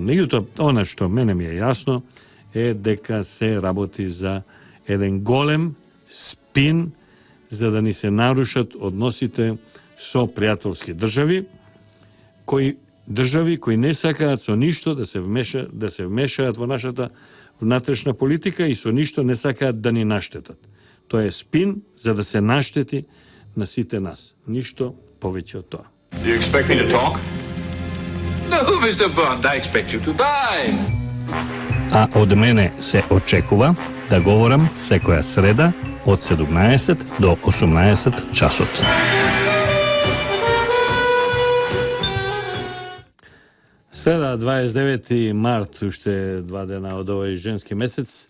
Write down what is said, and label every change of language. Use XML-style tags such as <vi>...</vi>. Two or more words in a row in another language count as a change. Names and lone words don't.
<mk>Меѓутоа, она што мене ми е јасно е дека се работи за еден голем спин за да ни се нарушат односите со пријателски држави кои не сакаат со ништо да се вмешаат во нашата внатрешна политика и со ништо не сакаат да ни наштетат. Тоа е спин за да се наштети на сите нас. Ништо повеќе од тоа.</mk> <en>Do you expect me to talk? No, Mr. Bond, I expect you to die.</en> <mk>А од мене се очекува да говорам секоја среда од 17 до 18 часот. Среда, 29 март, уште 2 дена од овој женски месец.</mk>